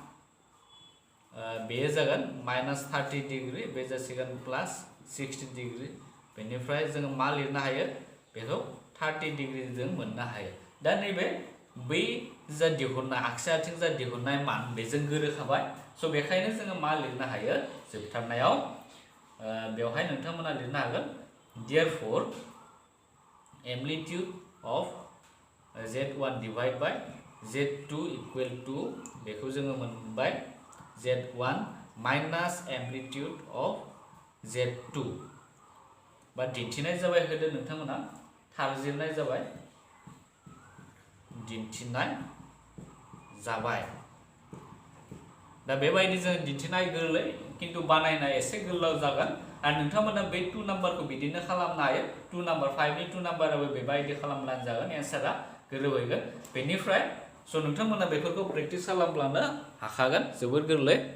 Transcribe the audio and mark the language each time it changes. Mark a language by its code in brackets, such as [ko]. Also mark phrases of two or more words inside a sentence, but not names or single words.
[brx] बे जागोन -30 डिग्री बे जासिगोन +60 डिग्री बेनिफ्राय जोङो मा लिरनो हायो बेखौ 30 डिग्री जों मोननो हायो दा नैबे बै जा दिहुननाय आगसि आथिं जा दिहुननाय मान बेजों गोरोबखाबाय स' बेखायनो जोङो मा लिरनो हायो जोबथारनायाव बेवहाय नोंथांमोना लिरनो हागोन [en] therefore amplitude of z1 divided by z2 equal to [brx] बेखौ जोङो मोनबाय [en] z1 minus amplitude of z2 [brx] बा दिन्थिनाय जाबाय होदो नोंथांमोना थारजिरनाय जाबाय दिन्थिनाय जाबाय दा बेबायदि जों दिन्थिनाय गोरलै किन्तु बानायनाय एसे गोलाव जागोन आरो नोंथांमोना बे 2 नाम्बारखौ बिदिनो खालामनो हायो 2 नाम्बार 5 नि 2 नाम्बाराबो बेबायदि खालामब्लानो जागोन एन्सारा गोरोबहैगोन बेनिफ्राय स' नोंथांमोना बेफोरखौ प्रेक्टिस खालामब्लानो हाखागोन जोबोर गोरलै